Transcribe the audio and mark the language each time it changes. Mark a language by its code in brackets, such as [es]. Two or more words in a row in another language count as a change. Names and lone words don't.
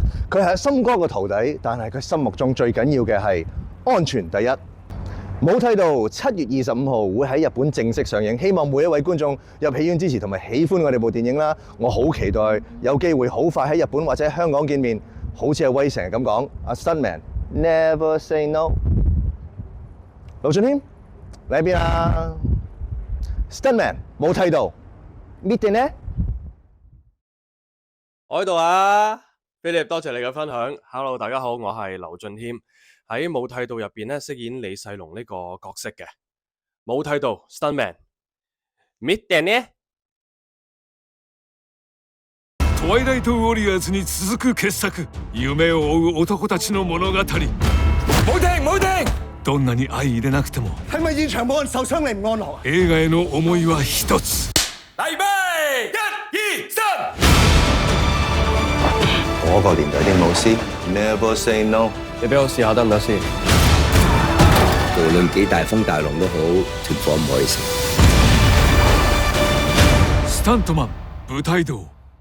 [yue] 佢係森哥嘅徒弟，但係佢心目中最緊要嘅係安全第一。武剃道7月25號會喺日本正式上映，希望每一位觀眾入戲院支持同埋喜歡我哋部電影啦！我好期待有機會好快喺日本或者香港見面，好似阿威成日咁講，阿 [en] Stuntman never say no。 [yue] 盧俊謙，你喺邊啊 ？Stuntman 武剃道 meeting 呢？我喺度啊 ，Philip， 多謝你嘅分享。Hello， 大家好，我係劉俊謙。喺武剃道入邊咧飾演李世龍呢個角色嘅武剃道 Stuntman。meeting 呢？ [ja] トワイライトウォリアーズに続く傑作、夢を追う男たちの物語。 [yue] 冇停！ [ja] どんなに相入れなくても， [yue] 係咪現場冇人受傷你唔安樂？ [ja] 映画への思いは一つ。 [yue] 預備，1、2、3。嗰個年代啲武師 [en] never say no。 [yue] 你俾我試下得唔得先？無論幾大風大浪都好，團火唔可以熄。 [ja] スタントマン武剃道。